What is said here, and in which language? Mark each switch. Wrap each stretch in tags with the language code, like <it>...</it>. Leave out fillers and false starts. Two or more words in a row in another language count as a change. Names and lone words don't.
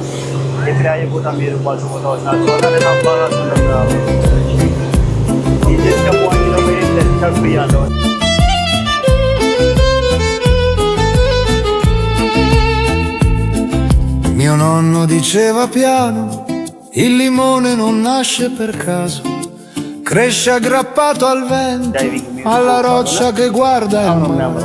<am>የተለያየ ቦታ የሚሄዱባቸው ቦታዎች ናቸው። እና ለታባራችሁ ይዤ እስከመዋኝ ለመሄድ ቸኩያለሁ።</am> <it>Mio nonno diceva piano, il limone non nasce per caso, cresce aggrappato al vento, alla roccia che guarda il mare.</it>